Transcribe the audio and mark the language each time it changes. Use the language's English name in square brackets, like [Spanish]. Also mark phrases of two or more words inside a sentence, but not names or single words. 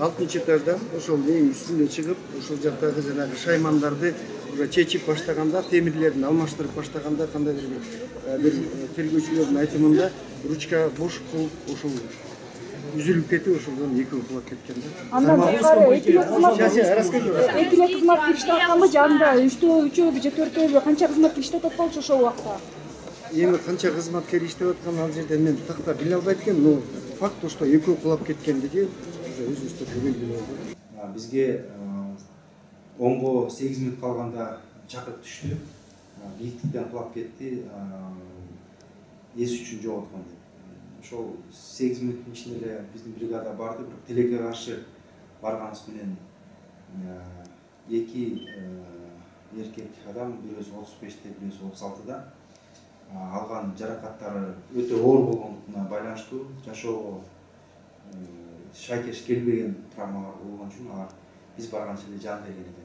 [Kyrgyz] 6-этаждан ошол эң үстүнө чыгып, ошол жактагы жанагы шаймандарды уже чечип баштаганда, темирлерин алмаштырып баштаганда кандайдыр бир тергөөчүлөрдүн айтымында ручка бош кылып ошол үзүлүп кетип, ошондон экөө кулап кеткен да. Андан тышкары экине кызматкер иштеп атканбы же анда үчөөбү же төртөөбү канча кызматкер иштеп атат болчу ошол убакта? Эми канча кызматкер иштеп аткан ал жерде мен такта биле албайт экенмин, [Russian] но факт что [Kyrgyz] экөө кулап кеткендиги уже өзүбүздө белгилүү болду. Бизге оңго 8 мүнөт калганда чакырып түштү. Бийиктиктен кулап кетти. Эс үчүн жоготкон деп. Ошол 8 мүнөттүн ичинде эле биздин бригада барды, бирок тилекке каршы барганыбыз менен эки эркек адам, бирөөсү 35-те, бирөөсү 36-да алган жаракаттары өтө оор болгондугуна байланыштуу жашоого шайкеш келбеген травмалар болгон үчүн алар биз барганча эле жан берген экен.